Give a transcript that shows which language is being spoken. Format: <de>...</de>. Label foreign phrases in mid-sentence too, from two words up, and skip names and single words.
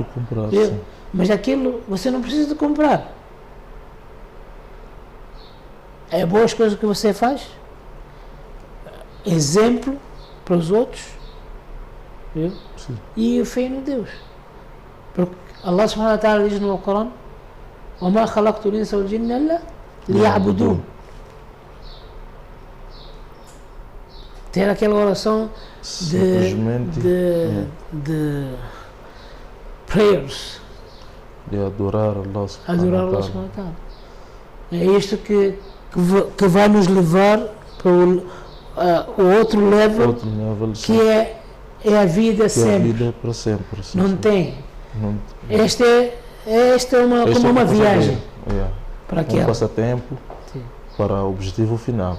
<pt>Sim. Mas aquilo você não precisa de comprar. É boas coisas que você faz. Exemplo para os outros. Viu? E fé no Deus. Porque Allah</pt> <ar>سبحانه وتعالى</ar> <pt>diz no Alcorão:</pt> <ar>وَمَا خَلَقْتُ الْإِنسَ وَالْجِنَّ إِلَّا لِيَعْبُدُونَ.</ar> <pt>Ter aquela oração de prayers. De adorar Allah</pt> <ar>سبحانه وتعالى.</ar> <pt>É isto que vai nos levar para o outro level, que é a vida sempre. A vida para sempre. Sim, não sim. Tem. Esta é como uma viagem. Para um passatempo, sim, para o objetivo final.</pt>